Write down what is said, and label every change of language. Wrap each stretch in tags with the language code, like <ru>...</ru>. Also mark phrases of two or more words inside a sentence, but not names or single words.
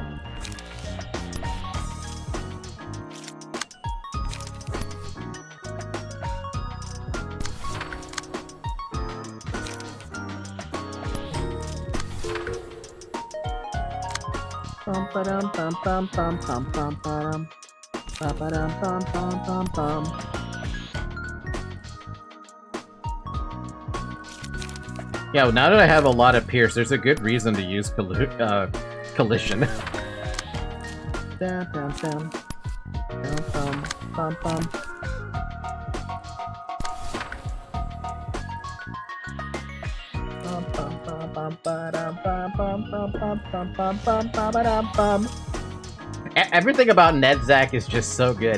<en>Bum ba-dum bum bum bum bum bum ba-dum. Ba-ba-dum bum bum bum bum. Yeah, well, now that I have a lot of Pierce, there's a good reason to use Collision. Dum dum dum. Dum bum bum bum. Everything about Nedzak is just so good.</en>